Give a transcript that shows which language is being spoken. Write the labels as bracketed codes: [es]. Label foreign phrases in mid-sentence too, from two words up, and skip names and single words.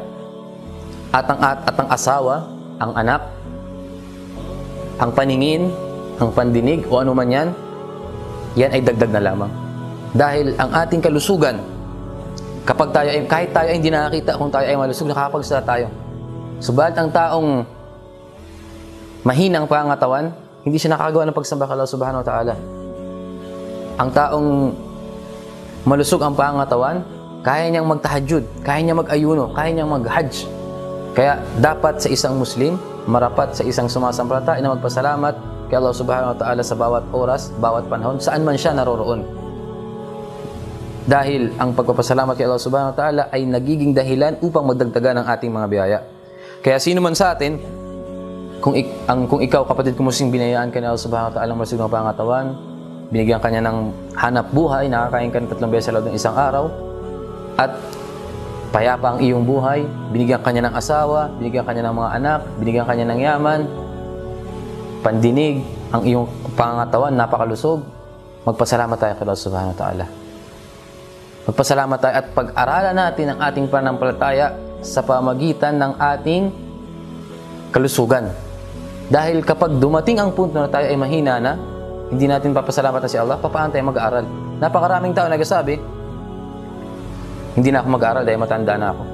[tl] At ang asawa, ang anak, ang paningin, ang pandinig, o ano man yan, yan ay dagdag na lamang. Dahil ang ating kalusugan, kapag tayo ay, kahit tayo ay hindi nakakita kung tayo ay malusog, nakakapagsala tayo. Subalit ang taong mahinang pangangatawan, hindi siya nakakagawa ng pagsamba kay Allah [ar] subhanahu wa ta'ala. [tl] Ang taong malusog ang pangangatawan, kaya niyang magtahajjud, kaya niyang mag-ayuno, kaya niyang mag-hajj. Kaya dapat sa isang Muslim, marapat sa isang sumasampalataya na magpasalamat kay Allah [ar] subhanahu wa ta'ala [tl] sa bawat oras, bawat panahon, saan man siya naroroon. Dahil ang pagpapasalamat kay Allah [ar] subhanahu wa ta'ala [tl] ay nagiging dahilan upang magdagdagan ng ating mga biyaya. Kaya sino man sa atin, kung ikaw, kapatid ko, Muslim, binayaan ka ni Allah [ar] subhanahu wa ta'ala [tl] ng malusog na pangangatawan, binigyan ka niya ng hanap buhay, nakakain ka ng 3 beses sa loob ng isang araw, at payapa ang iyong buhay, binigyan ka niya ng asawa, binigyan ka niya ng mga anak, binigyan ka niya ng yaman, pandinig, ang iyong pangangatawan, napakalusog, magpasalamat tayo kay Allah [ar] subhanahu wa ta'ala. [tl] Magpasalamat tayo at pag-aralan natin ang ating pananampalataya sa pamagitan ng ating kalusugan. Dahil kapag dumating ang punto na tayo ay mahina na, hindi natin papasalamatan si Allah, paano tayo mag-aaral? Napakaraming tao nagsasabi, hindi na ako mag-aaral dahil matanda na ako.